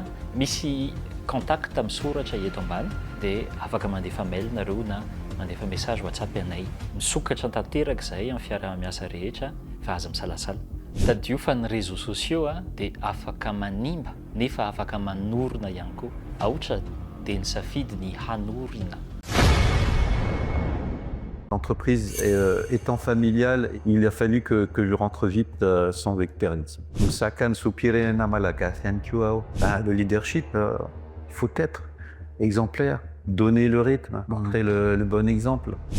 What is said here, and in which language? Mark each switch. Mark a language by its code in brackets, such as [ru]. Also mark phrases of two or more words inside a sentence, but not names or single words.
[mg] Misy contact misoratra eto ambany dia afaka mandefa mail nareo na mandefa message WhatsApp anay. Misokatra tanteraka izahay amin'ny fiarah-miasa rehetra fa aza misalasala. Tadio fa ny [fr] réseaux sociaux [mg] dia afaka manimba nefa afaka manorina ihany koa. Aotra dia nisafidy ny hanorina. [fr] L'entreprise étant familiale, il a fallu que je rentre vite sans expérience. Le leadership, il faut être exemplaire, donner le rythme, montrer le bon exemple.